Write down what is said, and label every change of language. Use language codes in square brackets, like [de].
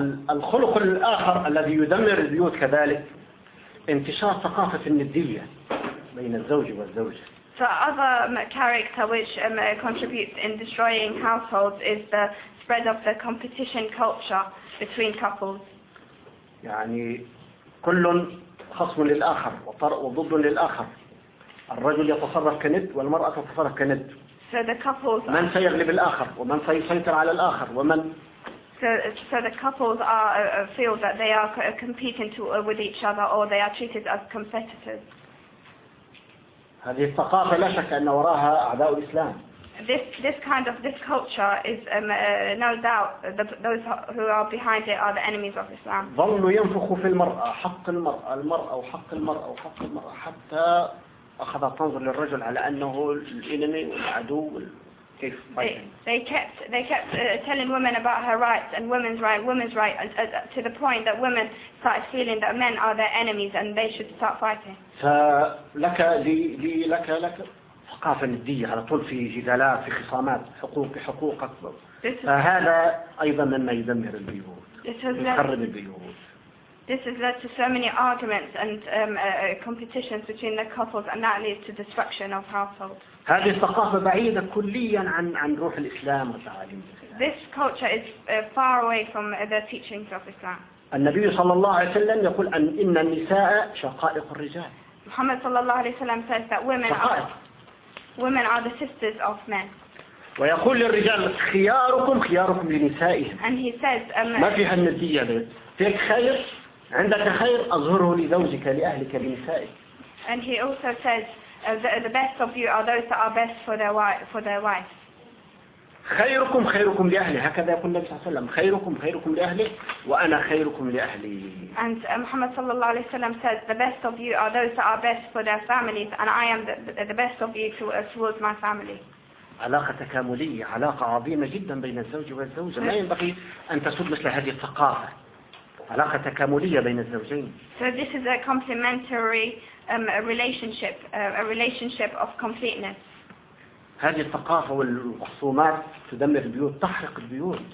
[ar] الخلق الآخر الذي يدمر البيوت كذلك انتشار ثقافة الندية بين الزوج والزوجة. [en] So other character which contributes in destroying households is the spread of the competition culture between couples. [ar] يعني كل خصم للآخر وضد للآخر. الرجل يتصرف كند والمرأة تتصرف كند. [en] So the couples. [ar] من سيغلب الآخر ومن سيسيطر على الآخر ومن. [en] So the couples feel that they are competing with each other or they are treated as competitors. [ar] هذه الثقافة لا شك أن وراها أعداء الإسلام. [en] This kind of this culture is no doubt those who are behind it are the enemies of Islam. [ar] ظلوا ينفخوا في المرأة حق المرأة المرأة وحق المرأة وحق المرأة حتى أخذت تنظر للرجل على أنه الإنمي والعدو كيف [en] They kept telling women about her rights and women's rights to the point that women started feeling that men are their enemies and they should start fighting. [ar] فلك لي لك لك ثقافة ندية على طول في جدالات في خصامات حقوق حقوق أكبر. فهذا أيضا مما يدمر البيوت. يخرب البيوت. [en] This has led to so many arguments and competitions between the couples, and that leads to destruction of households. [ar] هذه الثقافة بعيدة كليا عن روح الإسلام وتعاليم. [en] This culture is far away from the teachings of Islam. [ar] النبي صلى الله عليه وسلم يقول أن إن النساء شقائق الرجال. محمد صلى الله عليه وسلم [en] says that women are the sisters of men. [ar] ويقول للرجال خياركم خياركم لنسائهم. [en] And he says [ar] ما فيها الندية فيك خير. عندك خير أظهره لزوجك لأهلك لنسائك. [en] And he also says the best of you are those that are best for their wives. [ar] خيركم خيركم لأهلي هكذا يقول النبي صلى الله عليه وسلم خيركم خيركم لأهلي وأنا خيركم لأهلي. [en] And Muhammad [ar] صلى الله عليه وسلم [en] says the best of you are those that are best for their families and I am the best of you towards my family. [ar] علاقة تكاملية علاقة عظيمة جدا بين الزوج والزوجة لا ينبغي أن تسود مثل هذه الثقافة. علاقة تكاملية بين الزوجين. [en] So this is a complementary relationship, a relationship of completeness. [ar] هذه الثقافة والخصومات تدمر البيوت، تحرق البيوت.